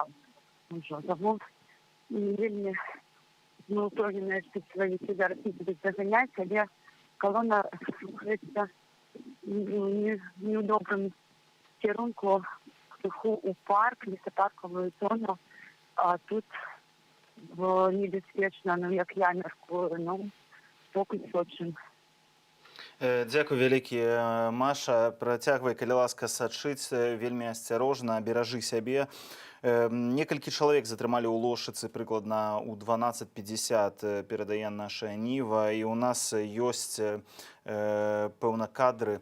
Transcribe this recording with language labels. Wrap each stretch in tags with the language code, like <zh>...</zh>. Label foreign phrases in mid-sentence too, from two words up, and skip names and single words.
<uk>Тому вельми ми упевнені, що силовики зараз не будуть заганяти, але колона рухається не у доброму керунку, у парк, лісопаркову зону, а тут небезпечно, ну, як я міркую, ну, поки сочим.</uk> <be>Дзякуй вялікі, Маша. Працягвай, калі ласка, сачыць вельмі асцярожна, беражы сябе. Некалькі чалавек затрымалі ў Лошыцы прыкладна ў 12:50, перадае наша Ніва, і ў нас ёсць пэўна кадры.</be>